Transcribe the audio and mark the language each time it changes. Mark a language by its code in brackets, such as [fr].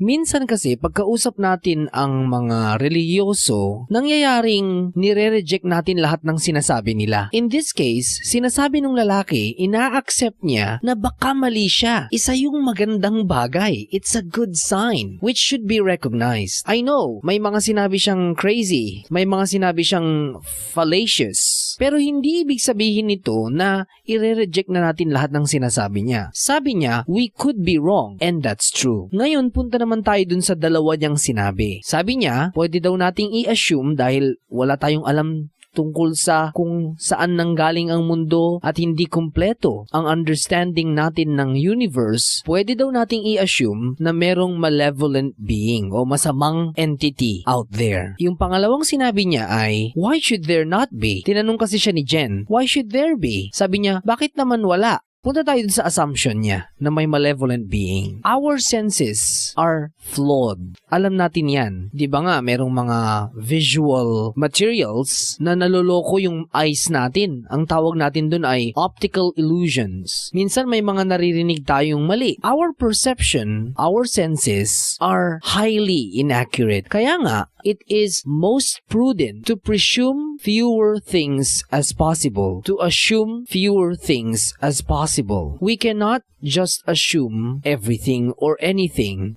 [tl] Minsan kasi, pagkausap natin ang mga religyoso, nangyayaring nire-reject natin lahat ng sinasabi nila. In this case, sinasabi ng lalaki, ina-accept niya na baka mali siya. Isa yung magandang bagay. [en] It's a good sign, which should be recognized. [tl] I know, may mga sinabi siyang crazy, may mga sinabi siyang fallacious, pero hindi ibig sabihin nito na ire-reject na natin lahat ng sinasabi niya. [en] Sabi niya, we could be wrong, and that's true. [tl] Ngayon, punta naman tayo dun sa dalawa niyang sinabi. Sabi niya, pwede daw nating i-assume dahil wala tayong alam tungkol sa kung saan nanggaling ang mundo at hindi kumpleto ang understanding natin ng universe, pwede daw nating i-assume na merong malevolent being o masamang entity out there. Yung pangalawang sinabi niya ay, [en] why should there not be? [tl] Tinanong kasi siya ni Jen, [en] why should there be? [tl] Sabi niya, bakit naman wala? Punta tayo sa assumption niya na may malevolent being. [en] Our senses are flawed. [tl] Alam natin yan. Di ba nga, merong mga visual materials na naloloko yung eyes natin. Ang tawag natin dun ay optical illusions. Minsan may mga naririnig tayong mali. [en] Our perception, our senses are highly inaccurate. Kaya nga, it is most prudent to presume fewer things as possible. To assume fewer things as possible. We cannot just assume everything or anything.